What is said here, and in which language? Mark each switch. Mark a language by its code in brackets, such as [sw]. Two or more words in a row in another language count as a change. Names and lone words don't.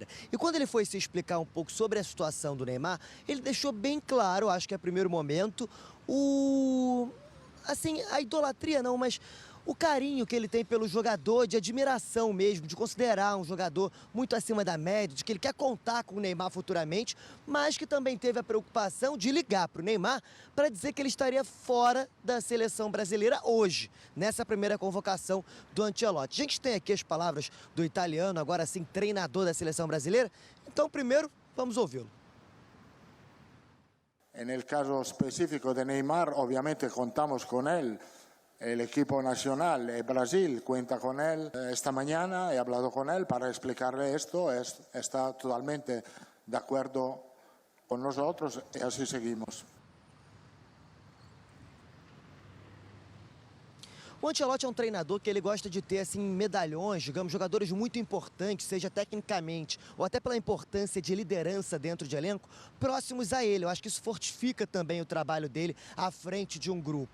[pt] E quando ele foi se explicar um pouco sobre a situação do Neymar, ele deixou bem claro, acho que é o primeiro momento, a idolatria não, mas o carinho que ele tem pelo jogador, de admiração mesmo, de considerar um jogador muito acima da média, de que ele quer contar com o Neymar futuramente, mas que também teve a preocupação de ligar para o Neymar para dizer que ele estaria fora da seleção brasileira hoje, nessa primeira convocação do Ancelotti. A gente tem aqui as palavras do italiano, agora sim treinador da seleção brasileira, então primeiro vamos ouvi-lo. [it] E nel caso specifico de Neymar, ovviamente [es] contamos con él. El equipo nacional, Brasil, cuenta con él. Esta mañana he hablado con él para explicarle esto. Está totalmente de acuerdo con nosotros y así seguimos. [pt] O Ancelotti é um treinador que ele gosta de ter assim medalhões, digamos, jogadores muito importantes, seja tecnicamente ou até pela importância de liderança dentro de elenco, próximos a ele. Eu acho que isso fortifica também o trabalho dele à frente de um grupo.